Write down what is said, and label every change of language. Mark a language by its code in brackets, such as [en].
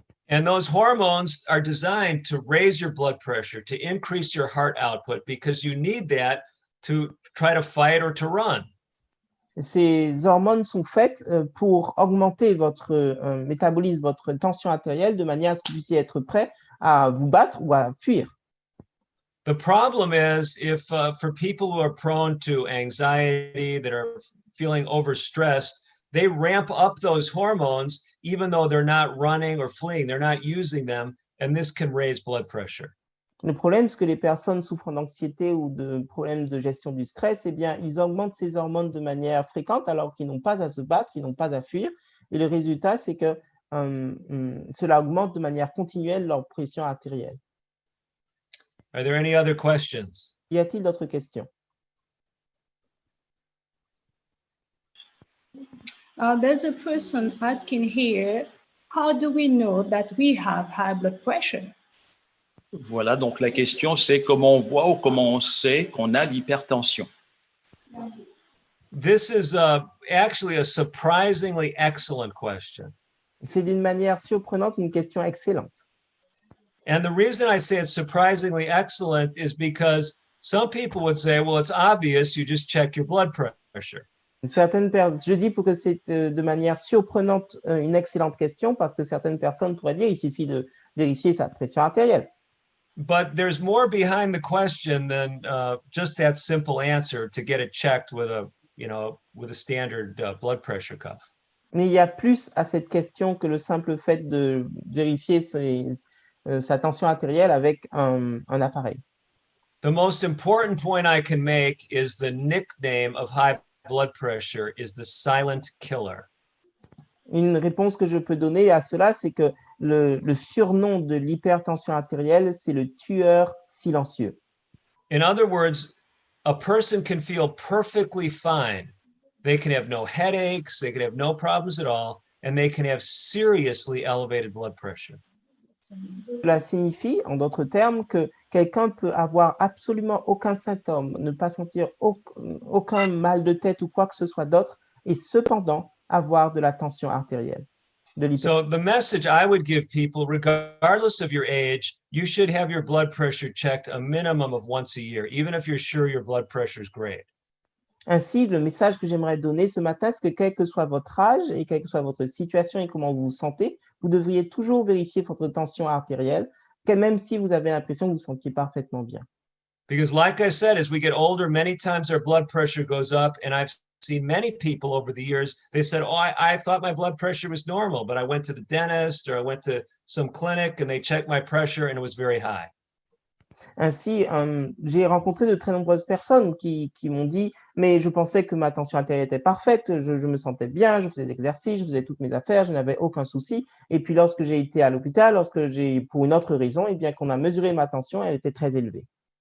[en] And those hormones are designed to raise your blood pressure, to increase your heart output, because you need that to try to fight or to run. [fr] Ces hormones sont faites pour augmenter votre métabolisme, votre tension artérielle, de manière à ce que vous puissiez être prêt à vous battre ou à fuir. [en] The problem is if for people who are prone to anxiety, that are feeling overstressed, they ramp up those hormones even though they're not running or fleeing, they're not using them, and this can raise blood pressure. [fr] Le problème, c'est que les personnes souffrant d'anxiété ou de problèmes de gestion du stress, eh bien, ils augmentent ces hormones de manière fréquente alors qu'ils n'ont pas à se battre, ils n'ont pas à fuir. Et le résultat, c'est que cela augmente de manière continuelle leur pression artérielle. [en] Are there any other questions? [fr] Y a-t-il d'autres questions? [en] There's a person asking here, how do we know that we have high blood pressure? [fr] Voilà, donc la question, c'est comment on voit ou comment on sait qu'on a l'hypertension. [en] This is actually a surprisingly excellent question. [fr] C'est d'une manière surprenante une question excellente. [en] And the reason I say it's surprisingly excellent is because some people would say, well, it's obvious, you just check your blood pressure. [fr] Je dis pour que c'est de manière surprenante une excellente question parce que certaines personnes pourraient dire il suffit de vérifier sa pression artérielle. [en] But there's more behind the question than just that simple answer to get it checked with a, with a standard blood pressure cuff. [fr] Mais il y a plus à cette question que le simple fait de vérifier sa tension artérielle avec un appareil. [en] The most important point I can make is the nickname of high blood pressure is the silent killer. [fr] Une réponse que je peux donner à cela, c'est que le surnom de l'hypertension artérielle, c'est le tueur silencieux. [en] In other words, a person can feel perfectly fine. They can have no headaches, they can have no problems at all, and they can have seriously elevated blood pressure. [fr] Cela signifie, en d'autres termes, que quelqu'un peut avoir absolument aucun symptôme, ne pas sentir aucun mal de tête ou quoi que ce soit d'autre, et cependant avoir de la tension artérielle. [en] So the message I would give people, regardless of your age, you should have your blood pressure checked a minimum of once a year, even if you're sure your blood pressure is great. [fr] Ainsi, le message que j'aimerais donner ce matin, c'est que quel que soit votre âge et quelle que soit votre situation et comment vous vous sentez, vous devriez toujours vérifier votre tension artérielle, même si vous avez l'impression que vous vous sentiez parfaitement bien. [en] Because like I said, as we get older, many times our blood pressure goes up, and I've seen many people over the years, they said, oh, I thought my blood pressure was normal, but I went to the dentist or I went to some clinic and they checked my pressure and it was very high. [fr] Ainsi, j'ai rencontré de très nombreuses personnes qui m'ont dit « mais je pensais que ma tension artérielle était parfaite, je me sentais bien, je faisais de l'exercice, je faisais toutes mes affaires, je n'avais aucun souci. Et puis lorsque j'ai été à l'hôpital, pour une autre raison, eh bien qu'on a mesuré ma tension, elle était très élevée. »